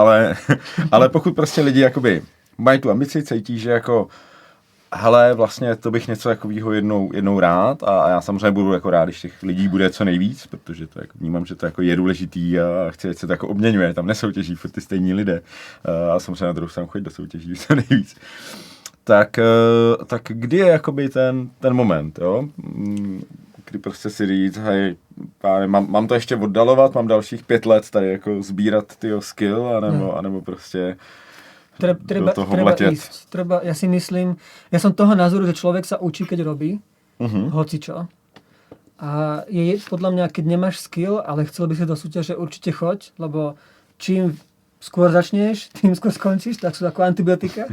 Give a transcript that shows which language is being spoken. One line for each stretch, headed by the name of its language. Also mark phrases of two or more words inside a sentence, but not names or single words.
Czech: Ale pokud prostě lidi jakoby mají tu ambici, cítí, že jako hele, vlastně to bych něco takového jednou rád a já samozřejmě budu jako rád, když těch lidí bude co nejvíc, protože to jako vnímám, že to jako je důležitý a chci, ať se to jako obměňuje, tam nesoutěží furt ty stejní lidé a samozřejmě na druhou stranu chodit do soutěží co nejvíc. Tak kdy je jakoby ten moment, jo? Kdy prostě si říct, hej, mám to ještě oddalovat, mám dalších 5 let tady jako sbírat tyho skill, anebo prostě
Slovak: Treba ísť. Ja si myslím, ja som toho názoru, že človek sa učí, keď robí hocičo. A je podľa mňa, keď nemáš skill, ale chcel by si do súťaže, určite choď, lebo čím skôr začneš, tým skôr skončíš, tak sú ako antibiotika.